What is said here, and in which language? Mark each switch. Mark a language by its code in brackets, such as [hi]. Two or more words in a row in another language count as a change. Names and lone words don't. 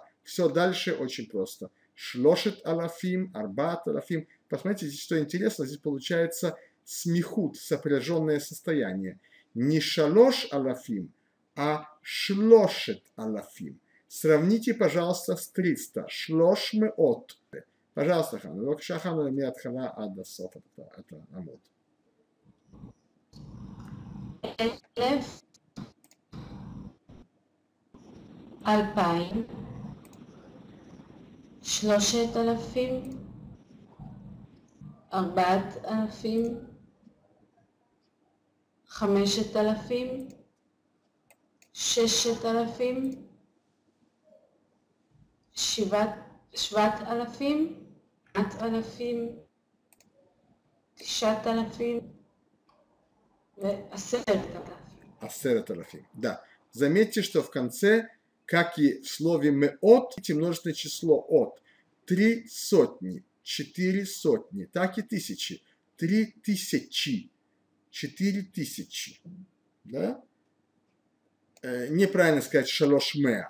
[ru] Все дальше очень просто. [he] שלושת אלפים, ארבעת אלפים. [ru] Посмотрите, здесь что интересно, здесь получается смехут, сопряженное состояние. [he] Не שלוש אלפים, а שלושת אלפים. [ru] Сравните, пожалуйста, с 300. [he] שלוש מאות. [ru] Пожалуйста, Хана. [he] בבקשה, חנה, מההתחלה עד הסוף את העמוד. 1000, 2000, 3000, 4000, 5000, 6000, 7000, 8000, 9000 ו10,000. 10,000. [ru] Да. Заметьте, что в конце, как и в слове меот, множественное число от 3 сотни, 4 сотни, так и тысячи. 3000, 4000. Да? Неправильно сказать [he] שלוש מאה.